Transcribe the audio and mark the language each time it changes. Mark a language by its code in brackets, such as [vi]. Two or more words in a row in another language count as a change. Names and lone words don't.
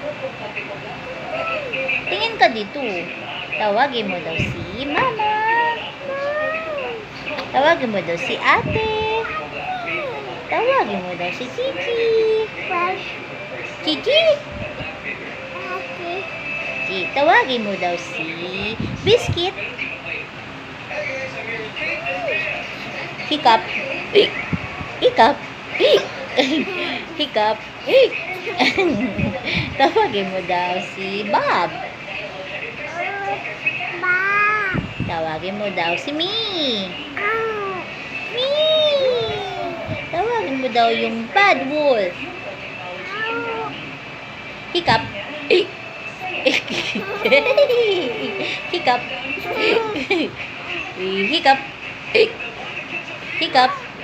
[tl] Tingin ka dito. Tawagin mo daw si mama. Tawagin mo daw si ate. Tawagin mo daw si Chichi. Chichi. Tawagin mo daw si Biscuit. Hiccup. Hiccup. Hiccup. Tawagin mo daw si Bob. Tawagin mo daw si Me. Me. Tawagin mo daw yung Bad Wolf. Hiccup. Hiccup. Hiccup. Hiccup.